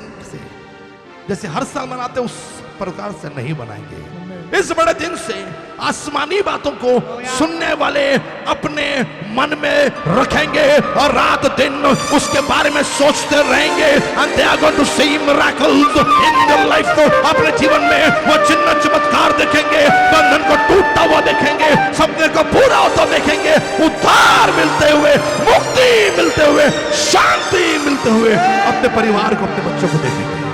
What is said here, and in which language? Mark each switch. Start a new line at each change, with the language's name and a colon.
Hindi: जैसे हर साल मनाते उस प्रकार से नहीं बनाएंगे। इस बड़े दिन से आसमानी बातों को सुनने वाले अपने मन में रखेंगे और रात दिन उसके बारे में सोचते रहेंगे।
English: And they are going to see miracles in their life।
Hindi: तो अपने जीवन में वो चिन्ह चमत्कार देखेंगे, बंधन को टूटता हुआ देखेंगे, सपने को पूरा होता देखेंगे, उद्धार मिलते हुए, मुक्ति मिलते हुए, शांति मिलते हुए अपने परिवार को, अपने बच्चों को देखेंगे।